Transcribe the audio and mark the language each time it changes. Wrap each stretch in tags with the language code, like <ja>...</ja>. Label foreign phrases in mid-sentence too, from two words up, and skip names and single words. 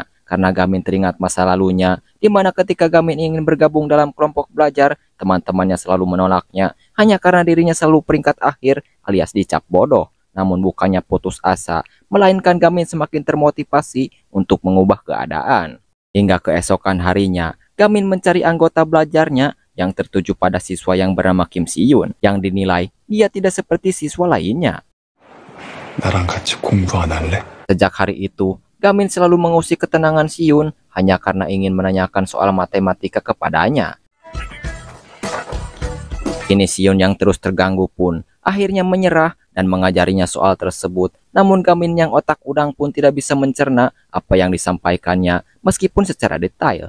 <id>Karena Gamin teringat masa lalunya, di mana ketika Gamin ingin bergabung dalam kelompok belajar, teman-temannya selalu menolaknya, hanya karena dirinya selalu peringkat akhir alias dicap bodoh. Namun bukannya putus asa, melainkan Gamin semakin termotivasi untuk mengubah keadaan. Hingga keesokan harinya, Gamin mencari anggota belajarnya yang tertuju pada siswa yang bernama Kim Si-yoon, yang dinilai dia tidak seperti siswa lainnya.</id> <ko>나랑 같이 공부 안 할래?</ko> <id>Sejak hari itu, Gamin selalu mengusik ketenangan Si-yoon hanya karena ingin menanyakan soal matematika kepadanya. Kini Si-yoon yang terus terganggu pun akhirnya menyerah dan mengajarinya soal tersebut. Namun Gamin yang otak udang pun tidak bisa mencerna apa yang disampaikannya meskipun secara detail.</id>